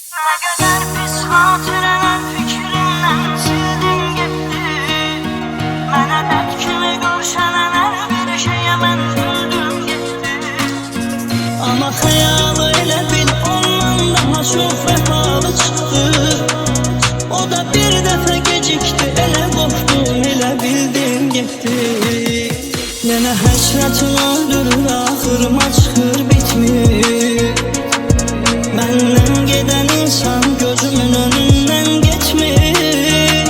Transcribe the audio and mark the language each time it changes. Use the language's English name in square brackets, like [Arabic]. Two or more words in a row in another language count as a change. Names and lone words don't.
[Turkish] Ne kadar pis hatıralar fikrimden sildin gitti. [Azerbaijani] Mənə dert kimi görşənələr bir şeyə mən güldüm gitti. [Turkish] Ama hayalı [Azerbaijani] elə bil [Turkish] ondan daha çok vefalı çıktı. [Azerbaijani] O da bir dəfə gecikti, elə qorxdum, elə bildim gitti. Yenə həsrətin öldürür, axırıma çıxır bitmir. Məndən gedən insan gözümün önündən getmir.